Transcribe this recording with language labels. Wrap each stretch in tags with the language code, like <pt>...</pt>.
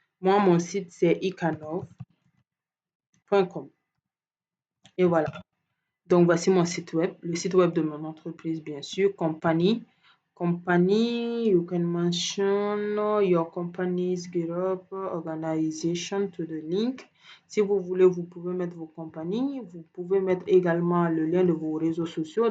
<fr>Moi, mon site, c'est icanov.com. Et voilà. Donc, voici mon site web, le site web de mon entreprise, bien sûr, compagnie.</fr> <en>Company, you can mention your company's GitHub organization to the link.</en> <fr>Si vous voulez, vous pouvez mettre vos compagnies. Vous pouvez mettre également le lien de vos réseaux sociaux.</fr>